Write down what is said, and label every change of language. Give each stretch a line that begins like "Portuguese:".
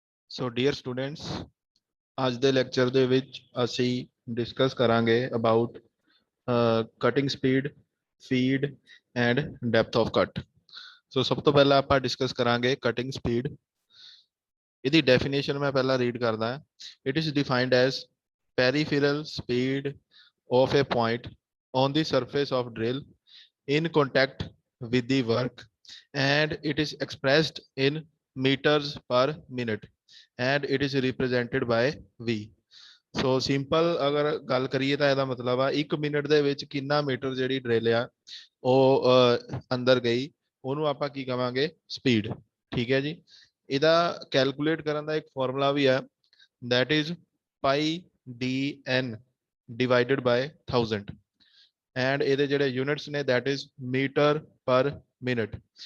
English: so dear students,
Punjabi: ਅੱਜ ਦੇ lecture ਦੇ ਵਿੱਚ ਅਸੀਂ ਡਿਸਕਸ ਕਰਾਂਗੇ
English: About cutting speed, feed and depth of cut.
Punjabi: ਸੋ ਸਭ ਤੋਂ ਪਹਿਲਾਂ ਆਪਾਂ ਡਿਸਕਸ ਕਰਾਂਗੇ ਕਟਿੰਗ ਸਪੀਡ। ਇਹਦੀ ਡੈਫੀਨੇਸ਼ਨ ਮੈਂ ਪਹਿਲਾਂ ਰੀਡ ਕਰਦਾ।
English: It is defined as peripheral speed of a point on the surface of drill in contact with the work, and it is expressed in meters per minute and it is represented by V।
Punjabi: So simple ਅਗਰ ਗੱਲ ਕਰੀਏ ਤਾਂ ਇਹਦਾ ਮਤਲਬ ਆ 1 minute ਦੇ ਵਿੱਚ ਕਿੰਨਾ ਮੀਟਰ ਜਿਹੜੀ ਡਰਿਲ ਆ ਉਹ ਅੰਦਰ ਗਈ, ਉਹਨੂੰ ਆਪਾਂ ਕੀ ਕਵਾਂਗੇ? ਸਪੀਡ। ਠੀਕ ਹੈ ਜੀ। ਇਹਦਾ ਕੈਲਕੂਲੇਟ ਕਰਨ ਦਾ ਇੱਕ ਫਾਰਮੂਲਾ ਵੀ ਹੈ,
English: that is pi dn divided by 1000
Punjabi: and ਇਹਦੇ ਜਿਹੜੇ ਯੂਨਿਟਸ ਨੇ
English: that is metre per minute.